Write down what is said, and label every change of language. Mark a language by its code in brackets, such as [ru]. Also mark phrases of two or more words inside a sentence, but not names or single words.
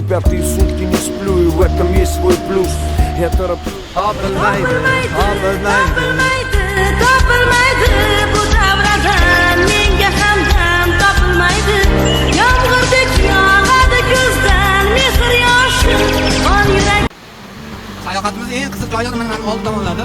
[ru] Пятые сутки не сплю, и в этом есть свой плюс. Я тороплю. [uz] Bu davradan menga hamdam topilmaydi. Yomg'irdek yog'adi ko'zdan mehr yoshi on yurak. Sayohatimiz eng qiziq joylar mana oldi tomonlarda.